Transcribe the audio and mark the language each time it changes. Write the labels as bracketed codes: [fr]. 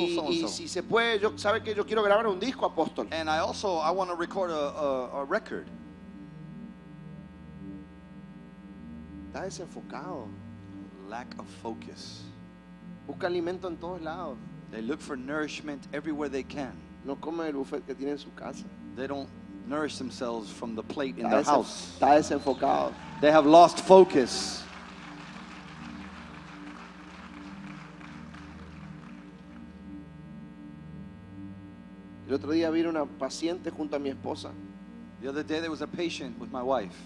[es] Y [en] so-and-so. [es] si se puede, sabe que yo quiero grabar un disco, apóstol. [en] And I want to record a record. [es] Está desenfocado. [en] Lack of focus. [es] Busca alimento en todos lados. [en] They look for nourishment everywhere they can. [es] No come el buffet que tiene en su casa. [en] They don't nourish themselves from the plate in [es] Está, [en] their house. [es] está desenfocado. [en] They have lost focus. [es] El otro día vi una paciente junto a mi esposa. [en] The other day there was a patient with my wife.